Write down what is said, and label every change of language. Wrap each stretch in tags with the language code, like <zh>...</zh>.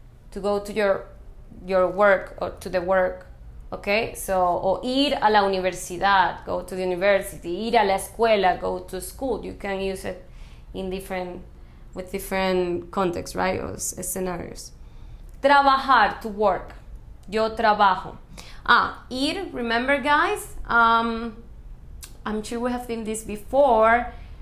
<en>To go to your work or to the work.</en> <es>Okay? So, o ir a la universidad.</es> <en>Go to the university.</en> <es>Ir a la escuela.</es> <en>Go to school. You can use it with different contexts, right? Or scenarios. Trabajar. To work.</en> <es>Yo trabajo. Ir,</es> <en>remember guys? I'm sure we have seen this before.</en>